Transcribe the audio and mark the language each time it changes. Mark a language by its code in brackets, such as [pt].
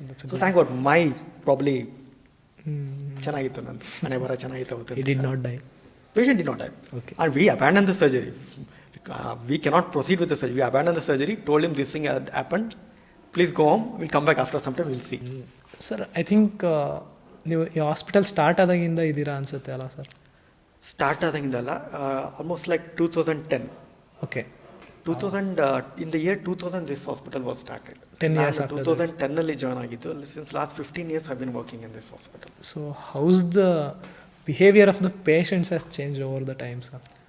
[en] So thank God, my probably [kn] ಚೆನ್ನಾಗಿತ್ತು ನಂದು ಮನೆ ಬರ ಚೆನ್ನಾಗಿತ್ತು ಅವತ್ತು. [en] He did not die. Patient did not die. Okay. And we abandoned the surgery. We cannot proceed with the surgery. We abandoned the surgery, told him this thing had happened. Please go home. We'll come back after some time. We'll see. [kn] Sir [en] I think [kn] ನೀವು ಈ hospital start ಆದಾಗಿಂದ ಇದ್ದೀರಾ ಅನ್ಸುತ್ತೆ ಅಲ್ಲ sir? Start ಆದಾಗಿಂದಲ್ಲ, almost like 2010. [en] Okay. 2000 in the year 2000 this hospital was started. 10 years after [kn] 2010 ನಲ್ಲಿ join ಆಗಿದ್ದು. [en] Since last 15 years I've been working in this hospital. So how's the behavior of the patients has changed over the time, sir?